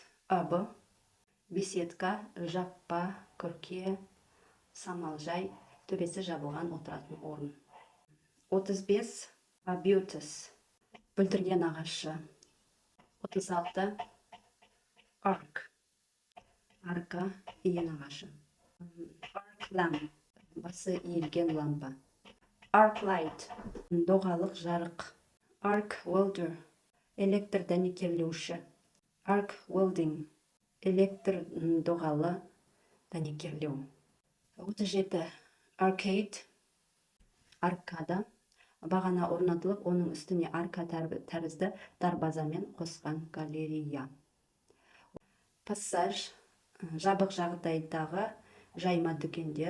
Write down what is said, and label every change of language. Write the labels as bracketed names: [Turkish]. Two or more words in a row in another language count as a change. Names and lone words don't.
[Kazakh] Arbor, беседка, жаппа, күрке, самалжай, төбесі жабылған отыратын орын. 35. Arbutus, бүлдірген ағашы. 36. Arc, арка, иін ағашы. [English] Arc lamp, [Kazakh] басы иілген лампа. [English] Arc light, [Kazakh] доғалық жарық. [English] Arc welder, [Kazakh] электр дәнекерлеуші. [English] Arc welding, [Kazakh] электр доғалы дәнекерлеу. 37. Arcade, аркада, бағана орнатылып, оның үстіне арка тәрізді дарбазамен қосқан галерея. Пассаж, жабық жағдайдағы жайма дүкендер.